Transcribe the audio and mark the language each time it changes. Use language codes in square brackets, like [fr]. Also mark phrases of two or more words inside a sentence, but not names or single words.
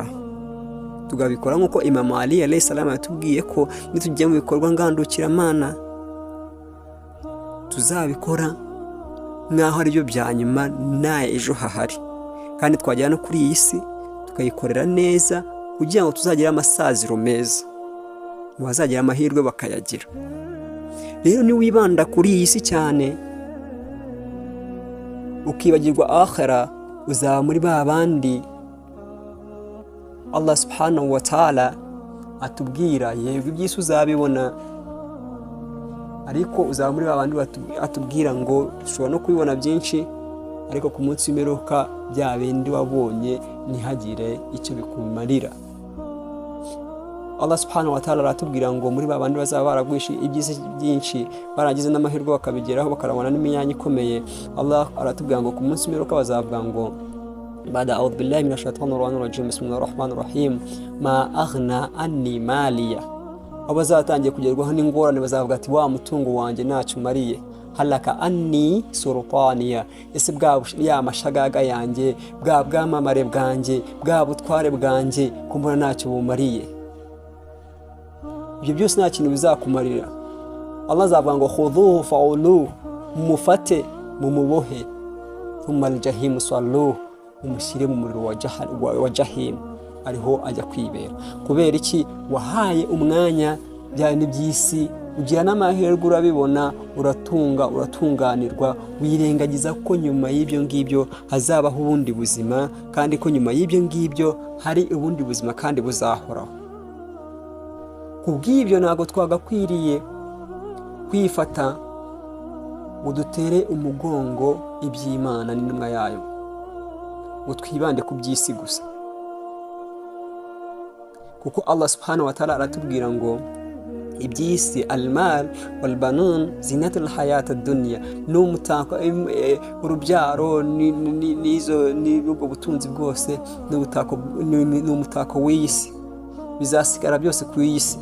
[rw] Tugabikora nk'uko Imam Ali [ar] عليه السلام [rw] yatubwiye ko nitujya mu bikorwa ngandukiramana, tuzabikora nk'aho ari byo bya nyuma, nta ejo hahari, kandi twajyana no kuri iyi si tukayikorera neza, kugira ngo tuzagire amasaziro meza, bazagira amahirwe bakayagira. Rero ni wibanda kuri iyi si cyane, ukibagirwa akhera, uzaba muri ba bandi [ar] الله سبحانه وتعالى [rw] atubwira, yego iby'isi uzabibona, ariko uzaba muri ba bandi atubwira ngo ushobora no kubibona byinshi, ariko ku munsi w'imperuka bya bindi wabonye ntihagire icyo bikumarira. [ar] الله سبحانه وتعالى [rw] aratubwira ngo muri babandi bazaba baragwishe ibyisi byinshi baragize n'amahirwe bakabigeraho bakarabona n'imyanya ikomeye, Allah aratubwira ngo ku munsi w'imperuka bazavuga ngo bada [ar] أعوذ بالله من الشيطان الرجيم بسم الله الرحمن الرحيم ما أغنى عني ماليه. [rw] Abazatangiye kugerwaho n'ingorane bazavuga ati wa mutungo wanjye ntacyo umariye, [ar] هلك عني سلطانيه, [rw] ese bwa ya mashagaga yanjye bwa bwamamare bwanjye bwa butware bwanjye kumbona ntacyo bumariye. Ibyo byose nta kintu bizakumarira. Allah azavuga ngo [ar] خذوه فغلوه, [rw] mufate mumubohe, [ar] ثم الجحيم صلوه, [rw] umushyire mu muriro wa jahim, ariho ajya kwibera. Kubera iki? Wahaye umwanya byane by'isi, ugira n'amahirwe urabibona, uratunga uratunganirwa, wirengagiza ko nyuma y'ibyo ngibyo hazabaho ubundi buzima, kandi ko nyuma y'ibyo ngibyo hari ubundi buzima kandi buzahoraho. Kubw'ibyo ntago twagakwiriye kwifata ngo dutere umugongo iby'Imana n'intumwa yayo, ngo twibande ku by'isi gusa. Kuko [ar] الله سبحانه وتعالى [rw] aratubwira ngo iby'isi [ar] المال والبنون زينة الحياة الدنيا, [rw] n'umutako urubyaro n'ubwo butunzi bwose n'umutako w'isi, bizasigara byose ku isi.